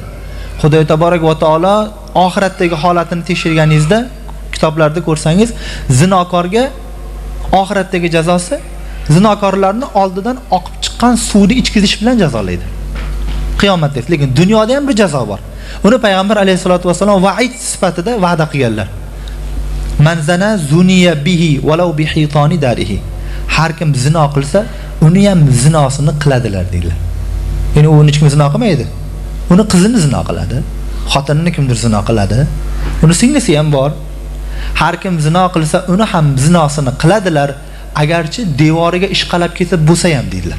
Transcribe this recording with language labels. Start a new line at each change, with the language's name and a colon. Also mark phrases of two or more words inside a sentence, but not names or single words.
Uzbek: Xudo taborak va taolo oxiratdagi holatini tekshirganingizda, kitoblarda ko'rsangiz, zinokorga oxiratdagi jazosi zinokorlarni oldidan oqib chiqqan suvni ichkizish bilan jazolaydi. Qiyomatda. Lekin dunyoda ham bir jazo bor. Uni payg'ambar alayhisolatu vasallam va'id sifatida va'da qilganlar.
Arabic: من زنى زني به ولو بحيطان داره.
Uzbek: Har kim zino qilsa, uni ham zinosini qiladilar deydilar. Ya'ni uni hech kim zino qilmaydi. Uni qizini zino qiladi, xotinini kimdir zino qiladi. Uni singlisi ham bor. Har kim zino qilsa, uni ham zinosini qiladilar, agarchi devoriga ishqalab ketib bo'lsa ham deydilar.